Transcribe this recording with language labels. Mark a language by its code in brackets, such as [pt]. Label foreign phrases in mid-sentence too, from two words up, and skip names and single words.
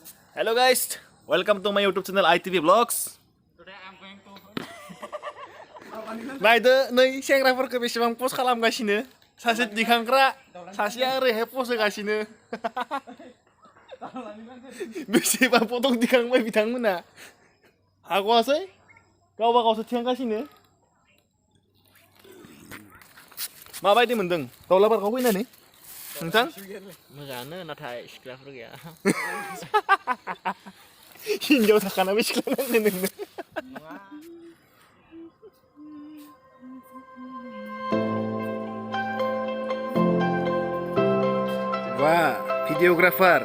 [en] Hello guys, welcome to my YouTube channel ITB VLOGS. Today I'm going to [brx] Naidw नै सेंग्राफोरखौ बेसेबां पस्ट खालामगासिनो सासे दिखांग्रा सासेया ओरैहाय पस्ट होगासिनो बेसेबां फट' दिखांबाय बिथांमोना हागवासै गावबा गावसो थिखांगासिनो माबायदि मोनदों दाउला पार्कआव फैनानै नोंथां मोजाङानो नाथाय सिख्लाफोर गैया हिन्जाव थाखानाबो सिख्ला नांगोन नोंनो wah videographer